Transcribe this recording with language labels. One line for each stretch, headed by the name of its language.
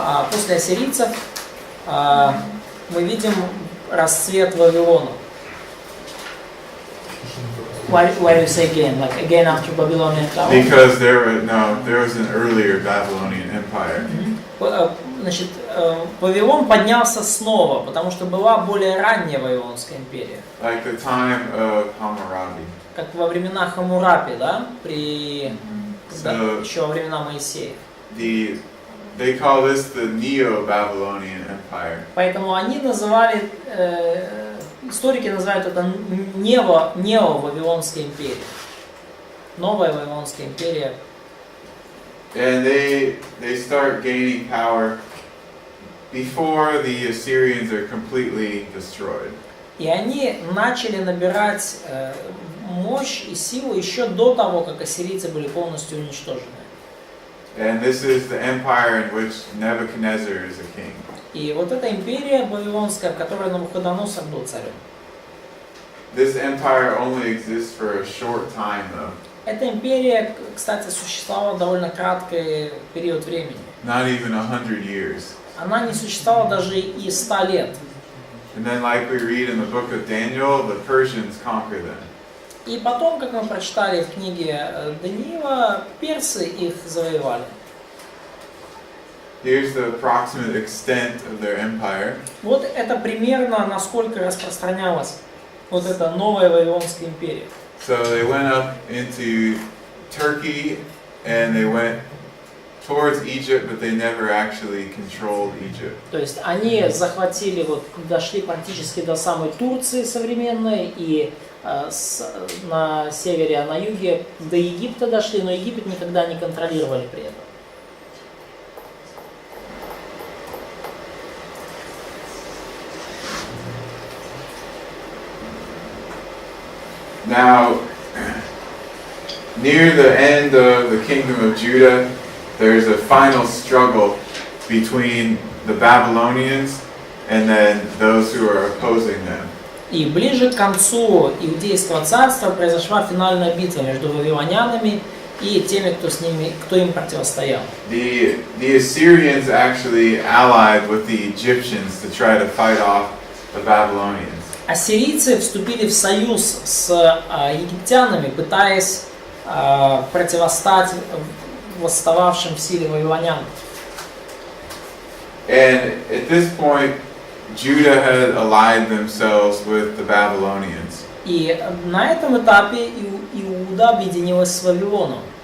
Russian: после ассирийцев мы видим расцвет Вавилона.
English: Why do you say again? Like again after Babylonian tower? Because there was an earlier Babylonian empire.
Russian: Значит, Вавилон поднялся снова, потому что была более ранняя Вавилонская империя.
English: Like the time of Hammurabi.
Russian: Как во времена Хаммурапи, да? Еще во времена Моисея.
English: They call this the Neo-Babylonian Empire.
Russian: Поэтому они называли, историки называют это нео-Вавилонская империя. Новая Вавилонская империя.
English: And they start gaining power before the Assyrians are completely destroyed.
Russian: И они начали набирать мощь и силу еще до того, как ассирийцы были полностью уничтожены.
English: And this is the empire in which Nebuchadnezzar is a king.
Russian: И вот эта империя вавилонская, в которой Навуходоносор был царем.
English: This empire only exists for a short time, though.
Russian: Эта империя, кстати, существовала довольно краткий период времени.
English: Not even 100 years.
Russian: Она не существовала даже и 100 лет.
English: And then, like we read in the book of Daniel, the Persians conquer them.
Russian: И потом, как мы прочитали в книге Даниила, персы их завоевали.
English: Here's the approximate extent of their empire.
Russian: Вот это примерно насколько распространялась вот эта новая Вавилонская империя.
English: So they went up into Turkey and they went towards Egypt, but they never actually controlled Egypt.
Russian: То есть они захватили, вот дошли практически до самой Турции современной и на севере, а на юге до Египта дошли, но Египет никогда не контролировали при этом.
English: Now, near the end of the kingdom of Judah, there's a final struggle between the Babylonians and then those who are opposing them.
Russian: И ближе к концу Иудейского царства произошла финальная битва между вавилонянами и теми, кто им противостоял.
English: The Assyrians actually allied with the Egyptians to try to fight off the Babylonians.
Russian: Ассирийцы вступили в союз с египтянами, пытаясь противостать восстававшим в силе вавилонянам.
English: And at this point, Judah had allied themselves with the Babylonians.
Russian: И на этом этапе Иуда объединилась с Вавилоном.